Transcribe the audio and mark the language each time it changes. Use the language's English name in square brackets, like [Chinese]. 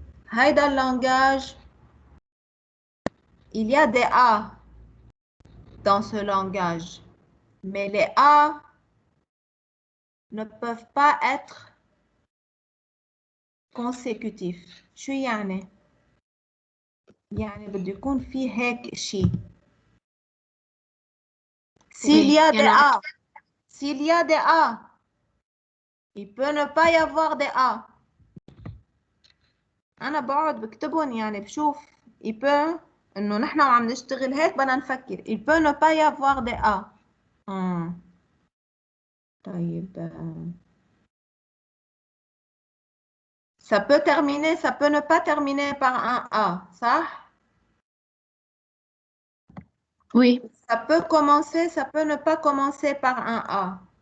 [French] هيدا langage, il y a des A dans ce langage, mais les A ne peuvent pas être consécutifs. [Arabic] شو يعني؟ يعني بده يكون في هيك شيء. [French] S'il y a des A, s'il y a des A, il peut ne pas y avoir des A. [Arabic] أنا بقعد بكتبهم يعني بشوف [French] il peut إنه نحن وعم نشتغل هيك بدنا نفكر il peut ne pas y avoir des A. طيب ça peut terminer, ça peut ne pas terminer par un A, ça? Oui. Ça peut commencer, ça peut ne pas commencer par un A.